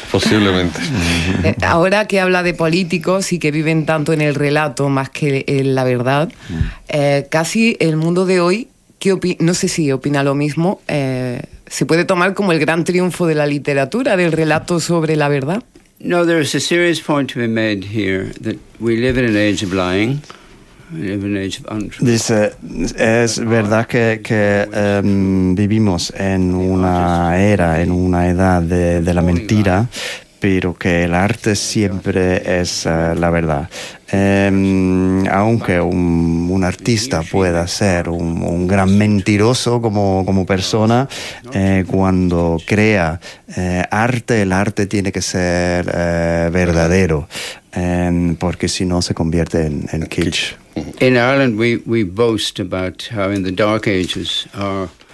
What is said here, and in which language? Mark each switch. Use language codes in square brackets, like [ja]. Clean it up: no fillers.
[es] Posiblemente. Ahora que habla de políticos y que viven tanto en el relato más que en la verdad, casi el mundo de hoy, no sé si opina lo mismo. ¿Se puede tomar como el gran triunfo de la literatura, del relato sobre la verdad? [en] No, there is a serious point to be made here that we live in an age of lying. [es] Dice, es verdad que vivimos en una era, en una edad de la mentira, pero que el arte siempre es la verdad. Aunque un artista pueda ser un gran mentiroso como persona, cuando crea arte, el arte tiene que ser verdadero, porque si no se convierte en kitsch. [en] In Ireland, we boast about how in the Dark Ages our